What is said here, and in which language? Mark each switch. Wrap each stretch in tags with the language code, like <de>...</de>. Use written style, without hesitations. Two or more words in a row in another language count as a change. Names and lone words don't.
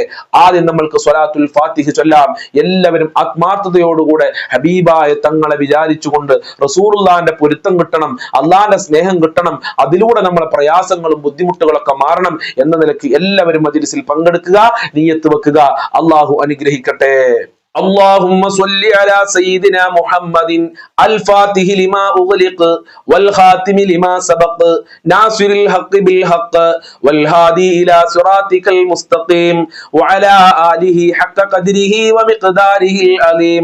<ml>ആദ്യം നമ്മൾക്ക് സ്വലാത്തുൽ ഫാത്തിഹ് ചൊല്ലാം. എല്ലാവരും ആത്മാർത്ഥതയോടുകൂടെ ഹബീബായ തങ്ങളെ വിചാരിച്ചുകൊണ്ട് റസൂലുള്ളാഹിന്റെ പൊരുത്തം കിട്ടണം, അള്ളാഹിന്റെ സ്നേഹം കിട്ടണം, അതിലൂടെ നമ്മളെ പ്രയാസങ്ങളും ബുദ്ധിമുട്ടുകളൊക്കെ മാറണം എന്ന നിലയ്ക്ക് എല്ലാവരും മജ്ലിസിൽ പങ്കെടുക്കുക, നിയ്യത്ത് വെക്കുക. അള്ളാഹു അനുഗ്രഹിക്കട്ടെ.</ml> <ar>اللهم صل على سيدنا محمد الفاتح لما أغلق والخاتم لما سبق ناصر الحق بالحق والهادي إلى صراطك المستقيم وعلى آله حق قدره ومقداره العظيم.</ar>